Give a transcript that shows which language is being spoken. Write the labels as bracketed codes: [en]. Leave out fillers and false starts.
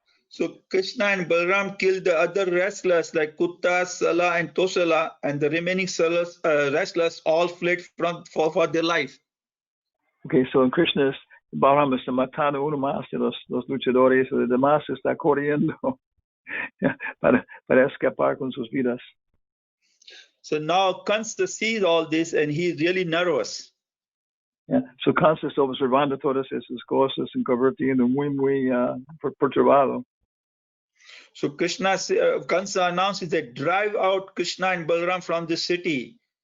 [en] So Krishna and Balaram killed the other wrestlers like Kutta, Sala, and Tosala, and the remaining wrestlers all fled for their life. [es] Okay, so en Krishna, Balaram está matando uno más de los luchadores, y los demás está corriendo para escapar con sus vidas. [en] So now Kansa sees all this and he's really nervous. [es] Yeah. So Kansa está observando todas esas cosas y convirtiendo muy perturbado. [en] So Kansa announces that drive out Krishna and Balaram from the city.